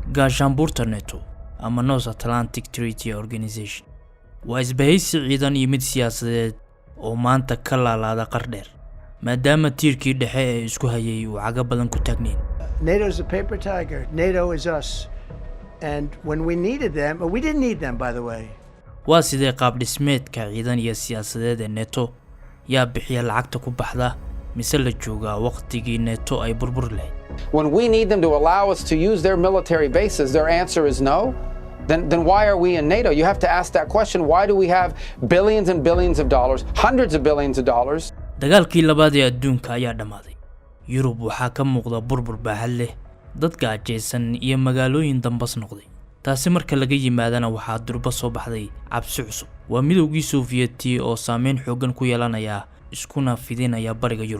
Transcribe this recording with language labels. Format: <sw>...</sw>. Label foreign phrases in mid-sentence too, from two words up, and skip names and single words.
<so>gaashaanbuurta NATO ama North Atlantic Treaty Organization waa isbahaysi ciidan iyo mid siyaasadeed oo maanta ka laalaada qardheer maadaama tiirkii dhexe ee isku hayay uu caga badan ku taagnayn.</so> <en>NATO is a paper tiger. NATO is us. And when we needed them, we didn't need them, by the way.</en> <so>waa sidee qaab dhismeedka ciidan iyo siyaasadeed ee NATO yaa bixiya lacagta ku baxda mise la joogaa waqtigii NATO ay burbur lahayd.</so> <en>When we need them to allow us to use their military bases, their answer is no. Then why are we in NATO? You have to ask that question. Why do we have billions and billions of dollars, hundreds of billions of dollars?</en> <so>dagaalkii labaad ee adduunka ayaa dhamaaday. Yurub waxaa ka muuqda burbur baaxad leh, dad gaajaysan iyo magaalooyin dambas noqday. taasi marka laga yimaadana waxaa durba soo baxday cabsi cusub. waa midowgii Sovieti oo saameyn xooggan ku yeelanaya iskuna fidinaya bariga Yurub.</so>